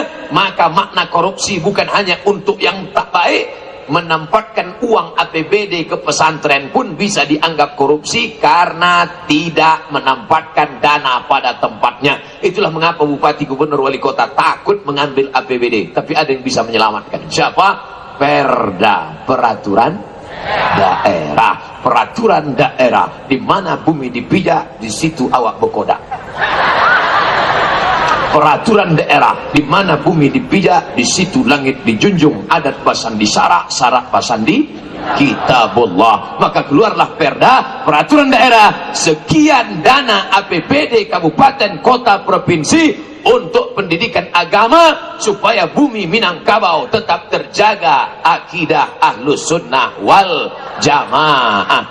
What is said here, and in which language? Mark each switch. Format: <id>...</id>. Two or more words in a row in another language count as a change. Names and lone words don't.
<id>Maka makna korupsi bukan hanya untuk yang tak baik, menempatkan uang APBD ke pesantren pun bisa dianggap korupsi karena tidak menempatkan dana pada tempatnya. Itulah mengapa Bupati, Gubernur, Wali Kota takut mengambil APBD. Tapi ada yang bisa menyelamatkan. Siapa? Perda, peraturan daerah. Peraturan daerah, di mana bumi dipijak, di situ awak berkodak. Peraturan daerah, di mana bumi dipijak, di situ langit dijunjung.</id> <min>Adat basandi syarak, syarak basandi kitabullah.</min> <id>Maka keluarlah perda, peraturan daerah, sekian dana APBD kabupaten, kota, provinsi untuk pendidikan agama, supaya bumi Minangkabau tetap terjaga akidah</id> <ar>Ahlus Sunnah wal Jamaah.</ar>